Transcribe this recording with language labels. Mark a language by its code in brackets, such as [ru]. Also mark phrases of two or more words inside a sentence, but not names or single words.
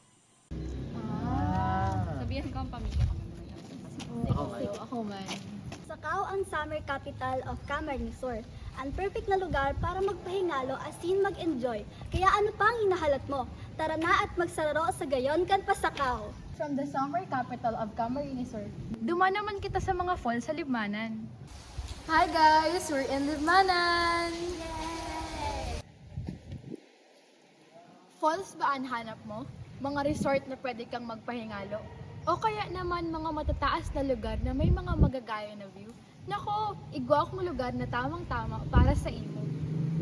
[tl] Sabihan ko ang pamilya ko. [bik] Ako man. [en] Pusakaw ang summer capital of Camarines Sur. [bik] Ang perfect na lugar para magpahingalo asin mag-enjoy. Kaya ano pang hinahalat mo? Tara na at magsararo sa gayon kan Pusakaw. [en] From the summer capital of Camarines Sur, [bik] dumaan naman kita sa mga falls sa Libmanan. [en] Hi guys! We're in Libmanan! [tl] Falls ba ang hanap mo? Mga resort na pwede kang magpahingalo? O kaya naman mga matataas na lugar na may mga magagaya na view? [bik] Nako, igwa akong lugar na tamang-tama para sa imo.